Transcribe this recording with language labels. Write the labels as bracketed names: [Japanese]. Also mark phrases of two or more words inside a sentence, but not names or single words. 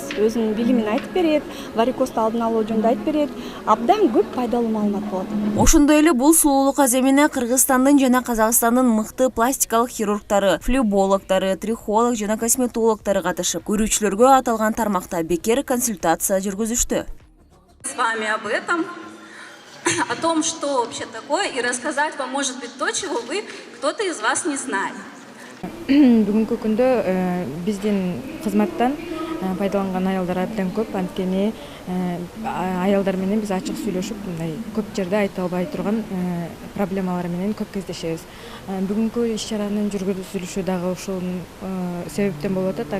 [Kyrgyz] Өзүнүн билимин айтып берет, варикозду алдын алуу жөнүндө айтып берет. Абдан көп пайдалуу маалымат болот. Ошондой эле бул сулуулук аземине Кыргызстандын жана Казакстандын мыкты пластикалык хирургтары, флебологдору, трихолог жана косметологдору катышып, көрүүчүлөргө аталган тармакта бекер консультация жүргүзүштү. [Russian] С вами об этом, о том, что вообще такое, и рассказать вам, может быть, то, чего вы, кто-то из вас не знает. [Kyrgyz] Бүгүнкү күндө биздин кызматтан пайдаланган аялдар абдан көп. Анткени аялдар менен биз ачык сүйлөшүп, мындай көп жерде айта албай турган проблемалар менен көп кездешебиз. Бүгүнкү иш-чаранын жүргүзүлүшү дагы ушул себептен болуп атат.